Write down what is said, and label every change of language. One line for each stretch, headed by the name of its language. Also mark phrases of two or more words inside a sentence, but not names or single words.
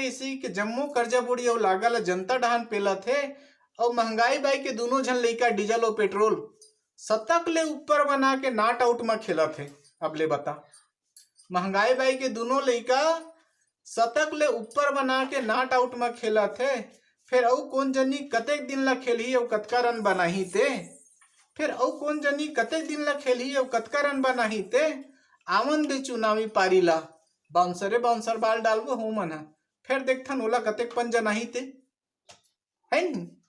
Chhattisgarhi: इसी के जम्मो कर्जा बोड़िया लागा ला जनता डहन पेला थे। और महंगाई बाई के दोनों झन लइका डीजल और पेट्रोल शतक ले ऊपर बना के
English: not out
Chhattisgarhi: में खेला थे। अब ले बता, महंगाई बाई के दोनों लइका शतक ले ऊपर बना के
English: not out
Chhattisgarhi: में खेला थे। फिर औ कौन जनी कतेक दिन ला खेलही और कतका रन बनाही ते। फिर औ कौन जनी कतेक दिन ला खेलही और कतका रन बनाही ते। आवन दे चुनावी पारी ला बाउंसरे
English: bouncer ball
Chhattisgarhi: डालबो हो मन हा। फिर देखथन ओला कतेक पन जनाही ते है नी।